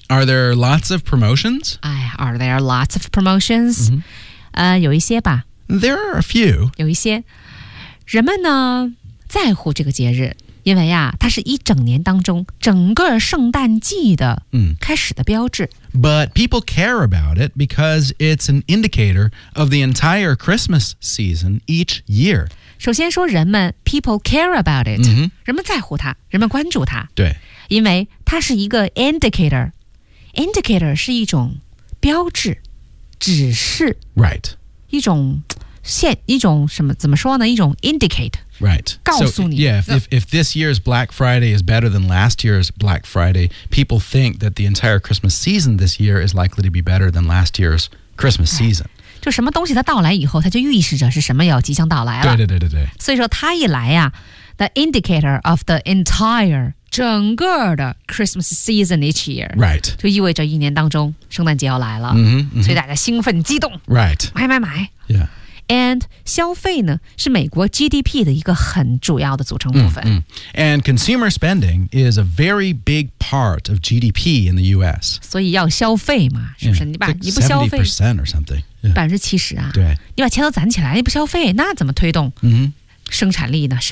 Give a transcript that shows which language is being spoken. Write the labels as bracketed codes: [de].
[en] Are there lots of promotions? Are there lots of promotions? Mm-hmm. [zh] 有一些吧。 [en] There are a few. [zh] 有一些。人们呢，在乎这个节日。因为呀，它是一整年当中整个圣诞季的开始的标志。 [en] But people care about it because it's an indicator of the entire Christmas season each year. [zh] 首先说人们 [en] people care about it,、 mm-hmm. [zh] 人们在乎它，人们关注它。对，因为它是一个 indicator. Indicator 是一种标志，指示。 [en] Right. [zh] 一种线，一种什么，怎么说呢？一种 indicate。 [en] Right. [zh] 告诉你。 [en] So, yeah, if this year's Black Friday is better than last year's Black Friday, people think that the entire Christmas season this year is likely to be better than last year's Christmas season. [zh] 就什么东西它到来以后，它就预示着是什么要即将到来了。对。所以说它一来呀、 [en] the indicator of the entire, [zh] 整个的 Christmas season each year. [en] Right. [zh] 就意味着一年当中圣诞节要来了。嗯、mm-hmm. 所以大家兴奋激动。 [en] Right. [zh] 买买买。 [en] Yeah. [zh] And 消费呢是美国 GDP 的一个很主要的组成部分。 [en] And consumer spending is a very big part of GDP in the U.S. [zh] 所以要消费嘛，是不是？ [en] Yeah, [zh] 你不消费 [en] ，70% or something， [zh] 70%啊。对，你把钱都攒起来，你不消费，那怎么推动生产力呢？